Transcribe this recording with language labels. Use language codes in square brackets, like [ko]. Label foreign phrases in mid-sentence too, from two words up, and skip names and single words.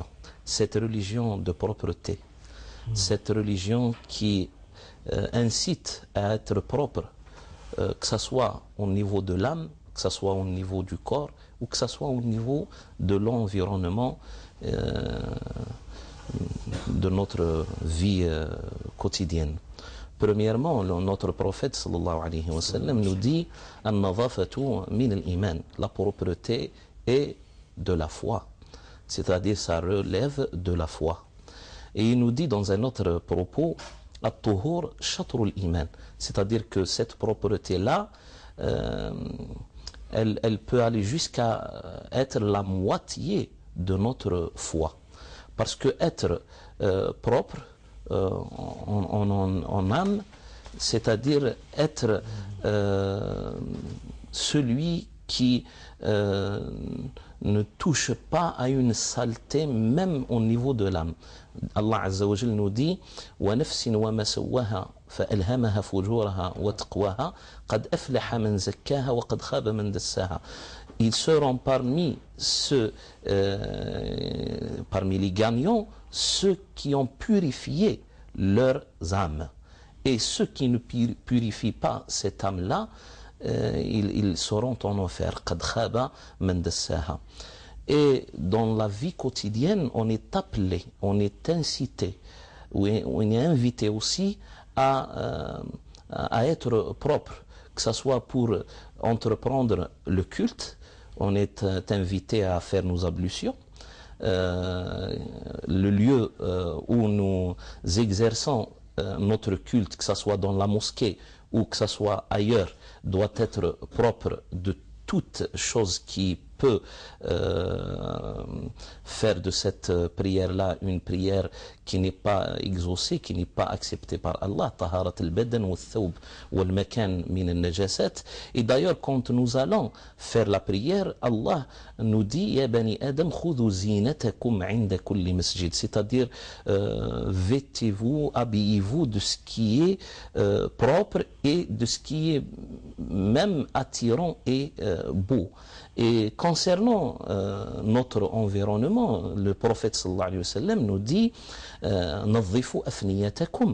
[fr] Cette religion de propreté, cette religion qui incite à être propre, que ce soit au niveau de l'âme, que ce soit au niveau du corps, ou que ce soit au niveau de l'environnement de notre vie quotidienne. Premièrement, notre prophète [ar] صلى الله عليه وسلم [fr] nous dit [ar] النظافة من الإيمان, [fr] la propreté est de la foi, c'est-à-dire ça relève de la foi. Et il nous dit dans un autre propos [ar] الطهور شطر الإيمان, [fr] c'est-à-dire que cette propreté-là, elle peut aller jusqu'à être la moitié de notre foi. Parce que être propre en âme, c'est-à-dire être celui qui ne touche pas à une saleté même au niveau de l'âme. [ar] الله عز وجل [fr] nous dit [ar] وَنَفْسٍ وَمَا سَوَّاهَا فَأَلْهَمَهَا فُجُورَهَا وَتَقْوَاهَا قَدْ أَفْلَحَ مَنْ زَكَّاهَا وَقَدْ خَابَ مَنْ دَسَّاهَا. [fr] Ils seront parmi ceux, parmi les gagnants, ceux qui ont purifié leurs âmes. Et ceux qui ne purifient pas cette âme-là, ils seront en enfer. [ar] قَدْ خَابَ مَنْ دَسَّاهَا. [fr] Et dans la vie quotidienne, on est appelé, on est incité, on est invité aussi à être propre, que ce soit pour entreprendre le culte, on est invité à faire nos ablutions, le lieu où nous exerçons notre culte, que ce soit dans la mosquée ou que ce soit ailleurs, doit être propre de toute chose qui peut faire de cette prière-là une prière qui n'est pas exaucée, qui n'est pas acceptée par Allah. [ar] طهارة البدن والثوب والمكان من النجاسات. [fr] Et d'ailleurs, quand nous allons faire la prière, Allah nous dit [ar] يا بني آدم خذوا زينتكم عند كل مسجد, [fr] c'est-à-dire vêtez-vous, habillez-vous de ce qui est propre et de ce qui est même attirant et beau. Et concernant notre environnement, le prophète [ar] صلى الله عليه وسلم [fr] nous dit [ar] نظفوا أفنيتكم.